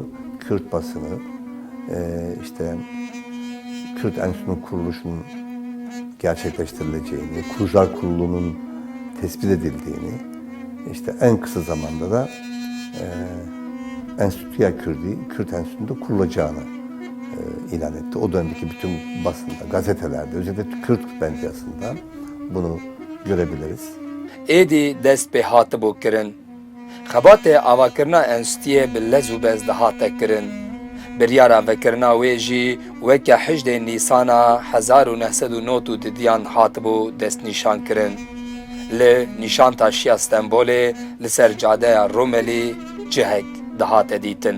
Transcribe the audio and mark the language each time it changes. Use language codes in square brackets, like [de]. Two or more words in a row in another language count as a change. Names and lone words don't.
[tr] Kürt basını işte Kürt Enstitüsü'nün kuruluşunun gerçekleştirileceğini, kurucular kurulunun tespit edildiğini, işte en kısa zamanda da Enstitüya Kürdi, Kürt Enstitüsü'nde kurulacağını ilan etti. O dönemdeki bütün basında, gazetelerde, özellikle Kürt medyasında bunu görebiliriz. [ku] Êdî dest pê hatibû kirin. Xebatê avakirina enstitûyê bi lez û bez de hate kirin. Biryara vekirina wê jî weke hejdê Nîsana 1992 didiyan hatibû destnîşan kirin. Li nîşanta Şiya Stenbolê li ser cadeya Romelî cihek dihate dîtin.